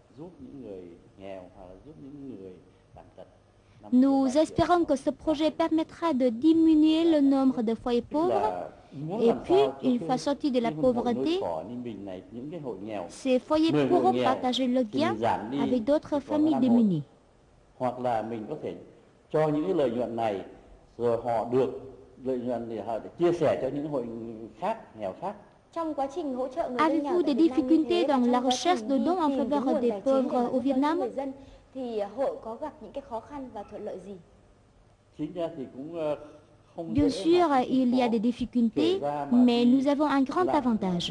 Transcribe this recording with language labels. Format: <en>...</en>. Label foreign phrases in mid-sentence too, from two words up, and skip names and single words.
<fr>Nous espérons que ce projet permettra de diminuer le nombre de foyers pauvres et puis, une fois sortis de la pauvreté, ces foyers pourront partager le gain avec d'autres familles démunies.</fr> <vi>Hoặc là mình có thể cho những cái lợi nhuận này rồi họ được lợi nhuận để họ chia sẻ cho những hội khác nghèo khác.</vi> <fr>Avez-vous des difficultés dans la recherche de dons en faveur des pauvres au Vietnam? Bien sûr, il y a des difficultés, mais nous avons un grand avantage.</fr>